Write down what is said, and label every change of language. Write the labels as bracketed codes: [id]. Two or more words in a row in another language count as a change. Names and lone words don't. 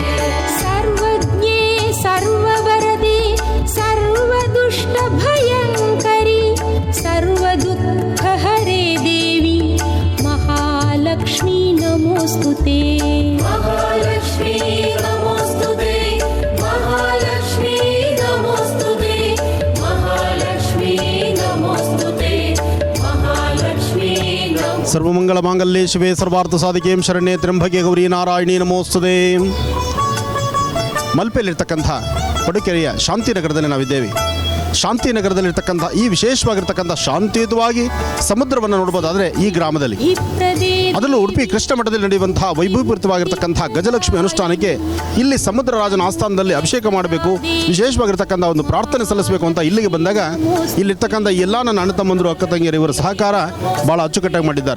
[sa] सर्वज्ञे सर्ववरदे सर्वदुष्टभयङ्करि सर्वदुःखहरे देवी महालक्ष्मी नमोऽस्तुते महालक्ष्मी नमोऽस्तुते महालक्ष्मी नमोऽस्तुते महालक्ष्मी नमोऽस्तुते महालक्ष्मी नमोऽस्तुते ಸರ್ವಮಂಗಳಮಾಂಗಲ್ಯೆ ಶಿವೆ ಸರ್ವಾರ್ಥಸಾಧಿಕೆಂ ಶರಣ್ಯೆ ತ್ರ್ಯಂಬಕೆ ಗೌರಿ ನಾರಾಯಣಿ ನಮೋಸ್ತುತೆ. [kn] ಮಲ್ಪೆಯಲ್ಲಿರ್ತಕ್ಕಂಥ ಪಡುಕೆರೆಯ ಶಾಂತಿನಗರದಲ್ಲಿ ನಾವಿದ್ದೇವೆ. ಶಾಂತಿನಗರದಲ್ಲಿರ್ತಕ್ಕಂಥ ಈ ವಿಶೇಷವಾಗಿರ್ತಕ್ಕಂಥ ಶಾಂತಿಯುತವಾಗಿ ಸಮುದ್ರವನ್ನು ನೋಡ್ಬೋದಾದರೆ ಈ ಗ್ರಾಮದಲ್ಲಿ, ಅದರಲ್ಲೂ ಉಡುಪಿ ಕೃಷ್ಣ ಮಠದಲ್ಲಿ ನಡೆಯುವಂತಹ ವೈಭವಪೂರಿತವಾಗಿರ್ತಕ್ಕಂಥ ಗಜಲಕ್ಷ್ಮಿ ಅನುಷ್ಠಾನಕ್ಕೆ ಇಲ್ಲಿ ಸಮುದ್ರ ರಾಜನ ಆಸ್ಥಾನದಲ್ಲಿ ಅಭಿಷೇಕ ಮಾಡಬೇಕು, ವಿಶೇಷವಾಗಿರ್ತಕ್ಕಂಥ ಒಂದು ಪ್ರಾರ್ಥನೆ ಸಲ್ಲಿಸಬೇಕು ಅಂತ ಇಲ್ಲಿಗೆ ಬಂದಾಗ ಇಲ್ಲಿರ್ತಕ್ಕಂಥ ಎಲ್ಲ ನನ್ನ ಅಣ್ಣ ತಮ್ಮಂದರು ಅಕ್ಕ ತಂಗಿಯರು ಇವರ ಸಹಕಾರ ಭಾಳ ಅಚ್ಚುಕಟ್ಟಾಗಿ ಮಾಡಿದ್ದಾರೆ.